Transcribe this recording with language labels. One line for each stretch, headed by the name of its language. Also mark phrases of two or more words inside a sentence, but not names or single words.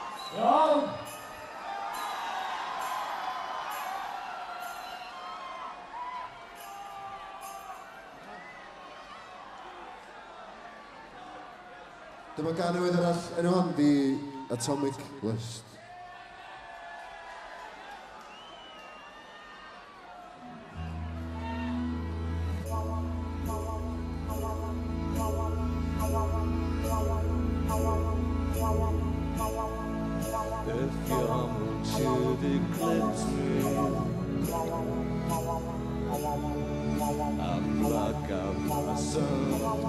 Welsh: Iawn. Dyma gan newydd arall enw hon di Atomic Lust.
English: If you're to eclipse me, I block out my sun.